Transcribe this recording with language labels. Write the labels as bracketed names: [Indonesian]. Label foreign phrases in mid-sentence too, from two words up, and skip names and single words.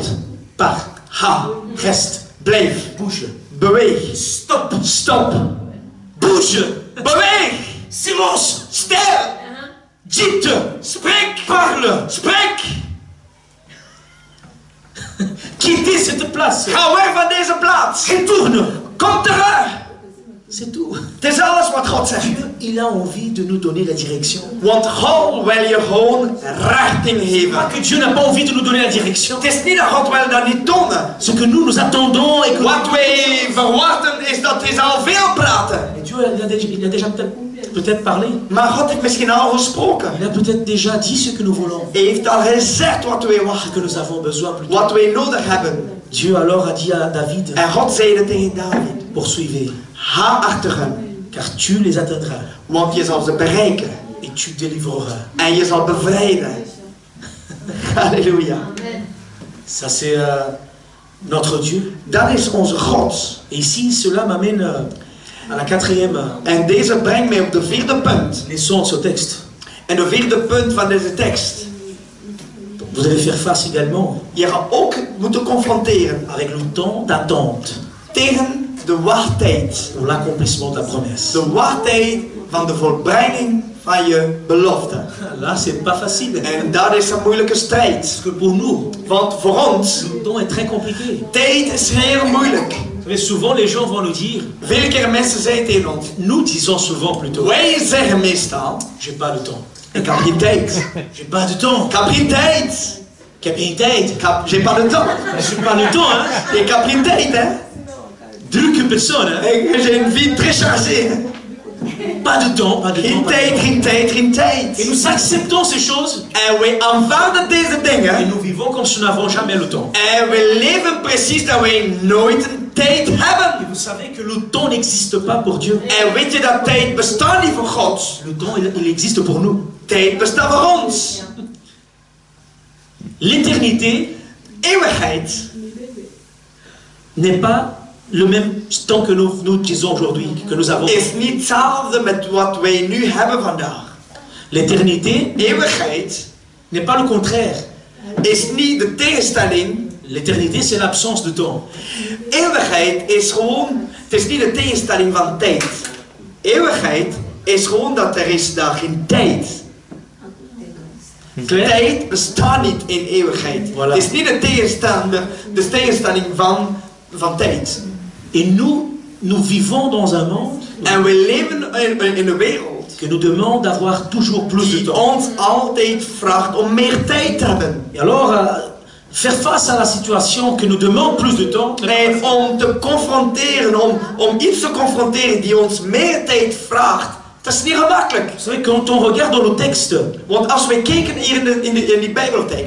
[French] Pars, [Dutch] Ga, [French] reste, [Dutch] blijf, [French] bouge, [Dutch] beweeg, [French] stop, [Dutch] stop, [French] bouge, [Dutch] beweeg, [French] silence, [Dutch] stil, [French] dites, [Dutch] spreek, [French] parle, [Dutch] spreek. [French] quittez cette place, [Dutch] Ga weg van deze plaats. [French] retourne, [Dutch] Kom terug! [French] C'est tout. [Dutch] Het is alles wat God zegt. [French] Dieu, il a envie de nous donner la direction. [Dutch] Want God wil je gewoon richting [French] Pas [Dutch] geven. [French] que Dieu n'a pas envie de nous donner la direction. [Dutch] Het is niet dat God wil dat niet tonen. [French] Ce que nous attendons et que [Dutch] Wat wij verwachten is dat hij zal veel praten. [French] Et Dieu il a déjà peut-être parlé. [Dutch] Maar God heeft misschien al gesproken. [French] Il a peut-être déjà dit ce que nous voulons, [Dutch] Hij heeft al gezegd wat wij [French] ce [Dutch] wachten. [French] que nous avons besoin plutôt. [Dutch] Wat wij nodig hebben. [French] Dieu alors a dit à David, [Dutch] En God zeide tegen David. [French] poursuivez, [Dutch] Ga achter hen. [French] car tu les atteindras [Dutch] Want je zal ze bereiken. [French] et tu délivreras. [Dutch] En je zal bevrijden. Halleluja. [French] Ça c'est notre Dieu. [Dutch] Dat is onze God. [French] Et ici, cela m'amène à la quatrième [Dutch] En deze brengt mij op de vierde punt. [French] leçon de ce texte. [Dutch] En de vierde punt van deze tekst. [French] Vous allez faire face également [Dutch] Je gaat ook moeten confronteren [French] avec le temps d'attente [Dutch] tegen de wachttijd. [French] pour l'accomplissement de la promesse. [Dutch] De wachttijd van de volbreiding van je belofte. [French] Là, c'est pas facile. [Dutch] En dat is een moeilijke strijd. [French] Parce que pour nous, [Dutch] Want voor ons, [French] le temps est très compliqué. [Dutch] tijd is heel moeilijk. [French] Vous savez, souvent les gens vont nous dire, [Dutch] Vele keren mensen zeggen tegen ons. [French] nous disons souvent plutôt, [Dutch] Wij zeggen meestal, [French] j'ai pas le temps. [Dutch] ik heb geen tijd. [French] J'ai pas de temps. [Dutch] Ik heb geen tijd. Ik heb geen tijd. [French] J'ai pas de temps. J'ai pas le temps, hein. [Dutch] Ik heb geen tijd, hè. [French] Drukke personne, hein. Ik j'ai une vie très chargée. Pas de temps, pas de temps. [Dutch] Geen [French] Pas de [Dutch] tijd, [French] temps. [Dutch] geen tijd, geen [French] Et [Dutch] tijd. [French] nous acceptons ces choses [Dutch] En wij aanvaarden deze [French] et [Dutch] dingen. [French] nous vivons comme si nous n'avons jamais le temps. [Dutch] En we leven precies dat wij nooit een tijd [French] Et [Dutch] hebben. [French] vous savez que le temps n'existe pas pour Dieu. [Dutch] En weet je dat tijd bestaat niet voor God. [French] Le temps, il existe pour nous. [Dutch] Tijd bestaat voor ons. [French] L'éternité [Dutch] Eeuwigheid [French] n'est pas le même temps que nous disons aujourd'hui, que nous avons. [Dutch] is niet hetzelfde met wat wij nu hebben vandaag. [French] L'éternité [Dutch] Eeuwigheid [French] n'est pas le contraire. [Dutch] is niet de tegenstelling. [French] L'éternité, c'est l'absence de temps. [Dutch] Eeuwigheid is gewoon, het is niet de tegenstelling van tijd. Eeuwigheid is gewoon dat er is daar geen tijd. [French] Clair? [Dutch] Tijd bestaat niet in eeuwigheid. [French] Voilà. [Dutch] Het is niet de tegenstelling van tijd. [French] Et nous vivons dans un monde [Dutch] En we leven in een wereld [French] qui nous demande d'avoir toujours plus de [Dutch] die [French] temps. [Dutch] ons altijd vraagt om meer tijd te hebben. [French] Et alors, faire face à la situation qui nous demande plus de temps, [Dutch] En om te confronteren, om iets te confronteren die ons meer tijd vraagt, dat is niet gemakkelijk. [French] vous savez, quand on regarde dans le texte, [Dutch] Want als we kijken hier in die Bijbeltekst,